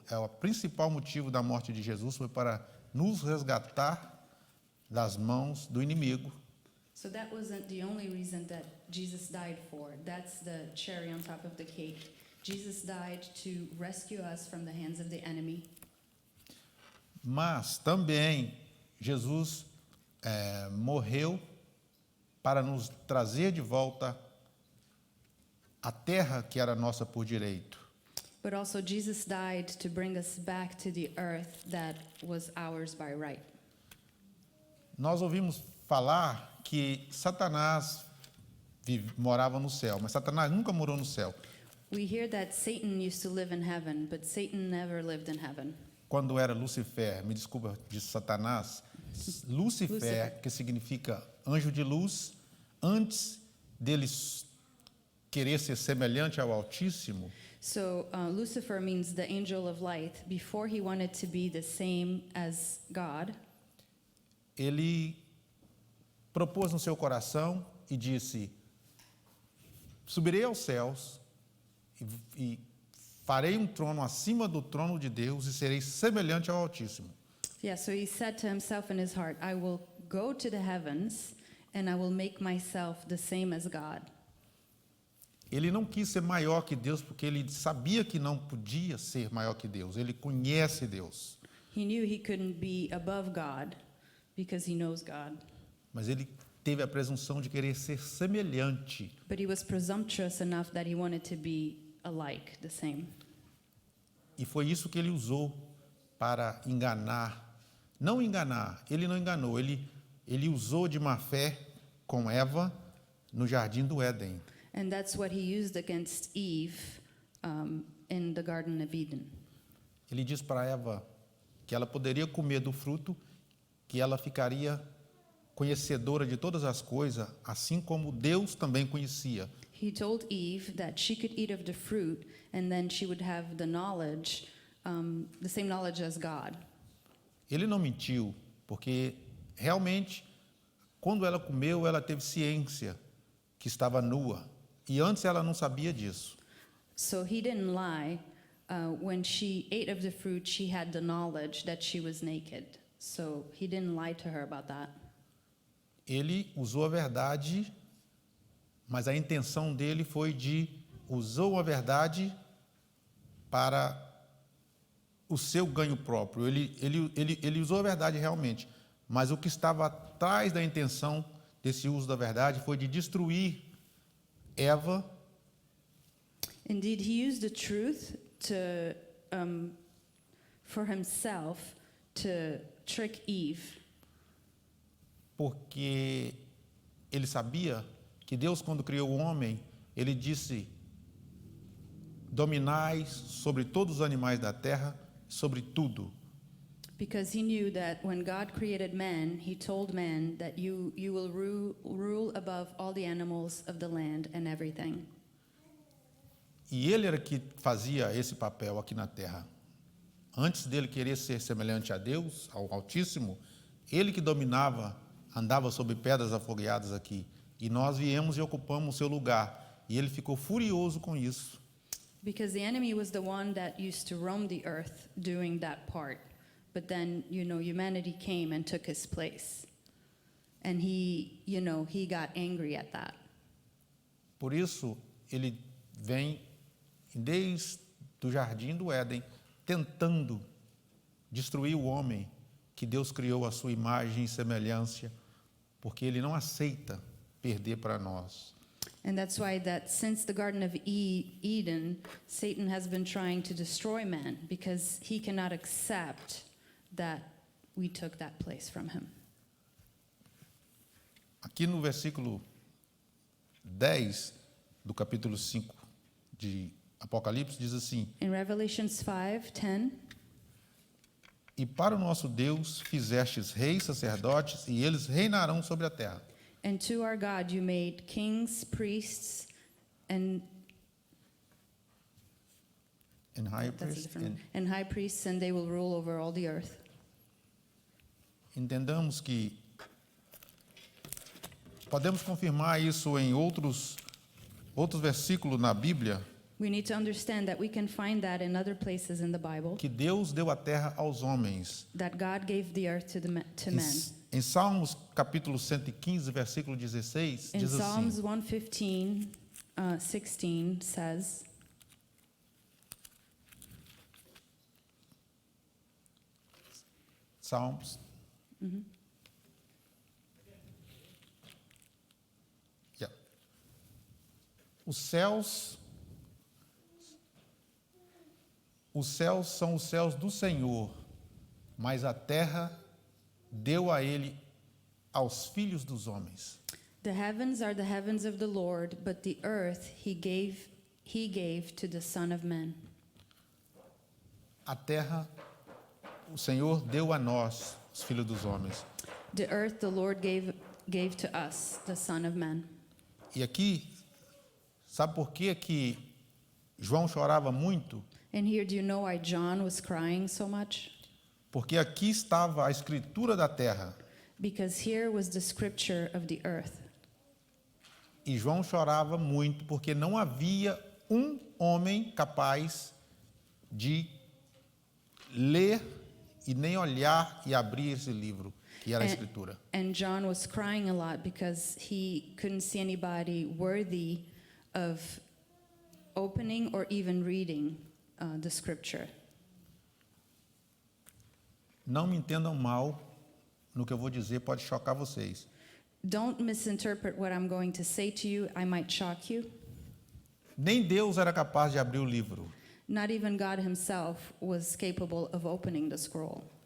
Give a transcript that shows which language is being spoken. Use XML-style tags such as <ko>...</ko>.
<pt>É o principal motivo da morte de Jesus, foi para nos resgatar das mãos do inimigo.</pt> <en>So that wasn't the only reason that Jesus died for. That's the cherry on top of the cake. Jesus died to rescue us from the hands of the enemy.</en> <pt>Mas também Jesus morreu para nos trazer de volta a terra que era nossa por direito.</pt> <en>But also Jesus died to bring us back to the earth that was ours by right.</en> <pt>Nós ouvimos falar que Satanás morava no céu, mas Satanás nunca morou no céu.</pt> <en>We hear that Satan used to live in heaven, but Satan never lived in heaven.</en> <pt>Quando era Lucifer, me desculpa, de Satanás, Lucifer, que significa anjo de luz, antes dele querer ser semelhante ao Altíssimo,</pt> <en>So Lucifer means the angel of light. Before he wanted to be the same as God,</en> <pt>ele propôs no seu coração e disse: subirei aos céus e farei um trono acima do trono de Deus e serei semelhante ao Altíssimo.</pt> <en>yeah, so he said to himself in his heart, I will go to the heavens and I will make myself the same as God.</en> <pt>Ele não quis ser maior que Deus porque ele sabia que não podia ser maior que Deus. Ele conhece Deus.</pt> <en>He knew he couldn't be above God because he knows God.</en> <pt>Mas ele teve a presunção de querer ser semelhante.</pt> <en>But he was presumptuous enough that he wanted to be alike, the same.</en> <pt>E foi isso que ele usou para enganar. Não enganar, ele não enganou. Ele usou de má fé com Eva no jardim do Éden.</pt> <en>And that's what he used against Eve in the Garden of Eden.</en> <pt>Ele diz para Eva que ela poderia comer do fruto, que ela ficaria conhecedora de todas as coisas, assim como Deus também conhecia.</pt> <en>He told Eve that she could eat of the fruit and then she would have the knowledge, the same knowledge as God.</en> <pt>Ele não mentiu, porque realmente, quando ela comeu, ela teve ciência que estava nua. E antes ela não sabia disso.</pt> <en>So he didn't lie. When she ate of the fruit, she had the knowledge that she was naked. So he didn't lie to her about that.</en> <pt>Ele usou a verdade, mas a intenção dele foi usou a verdade para o seu ganho próprio. Ele usou a verdade realmente, mas o que estava atrás da intenção desse uso da verdade foi de destruir Eva.</pt> <en>Indeed, he used the truth for himself to trick Eve.</en> <pt>Porque ele sabia que Deus, quando criou o homem, ele disse: dominais sobre todos os animais da terra, sobre tudo.</pt> <en>Because he knew that when God created man, he told man that you will rule above all the animals of the land and everything.</en> <pt>E ele era que fazia esse papel aqui na terra. Antes dele querer ser semelhante a Deus, ao Altíssimo, ele que dominava, andava sobre pedras afogueadas aqui. E nós viemos e ocupamos o seu lugar. E ele ficou furioso com isso.</pt> <en>Because the enemy was the one that used to roam the earth doing that part. But then, humanity came and took his place. And he got angry at that.</en> <pt>Por isso, ele vem desde o jardim do Éden, tentando destruir o homem que Deus criou à sua imagem e semelhança, porque ele não aceita perder para nós.</pt> <en>And that's why that since the Garden of Eden, Satan has been trying to destroy man, because he cannot accept that we took that place from him.</en> <pt>Aqui no versículo 10 do capítulo 5 de Apocalipse diz assim:</pt> <en>In Revelations 5:10,</en> <pt>e para o nosso Deus fizestes reis, sacerdotes, e eles reinarão sobre a terra.</pt> <en>and to our God you made kings, priests, and And high that's a priest, different one, and high priests, and they will rule over all the earth.</en> <pt>entendamos que podemos confirmar isso em outros versículos na Bíblia,</pt> <en>We need to understand that we can find that in other places in the Bible,</en> <pt>que Deus deu a terra aos homens.</pt> <en>that God gave the earth to men.</en> <pt>Em Salmos capítulo 115, versículo 16,</pt> <en>In</en> <pt>diz</pt> <en>Psalms</en> <pt>assim:</pt> <en>115, 16 says,</en> <pt>Salmos.</pt> <en>Yeah.</en> <pt>Os céus são os céus do Senhor, mas a terra deu a ele aos filhos dos homens.</pt> <en>The heavens are the heavens of the Lord, but the earth he gave to the Son of Man.</en> <pt>A terra o Senhor deu a nós, os filhos dos homens.</pt> <en>The earth the Lord gave to us, the Son of Man.</en> <pt>E aqui, sabe por que João chorava muito?</pt> <en>And here, do you know why John was crying so much?</en> <pt>Porque aqui estava a escritura da terra.</pt> <en>Because here was the scripture of the earth.</en> <pt>E João chorava muito porque não havia um homem capaz de ler e nem olhar e abrir esse livro. que era a Escritura.</pt> <en>And John was crying a lot because he couldn't see anybody worthy of opening or even reading the scripture.</en> <pt>Não me entendam mal no que eu vou dizer, pode chocar vocês.</pt> <en>Don't misinterpret what I'm going to say to you. I might shock you.</en> <pt>Nem Deus era capaz de abrir o livro.</pt> <en>Not even God himself was capable of opening the scroll.</en>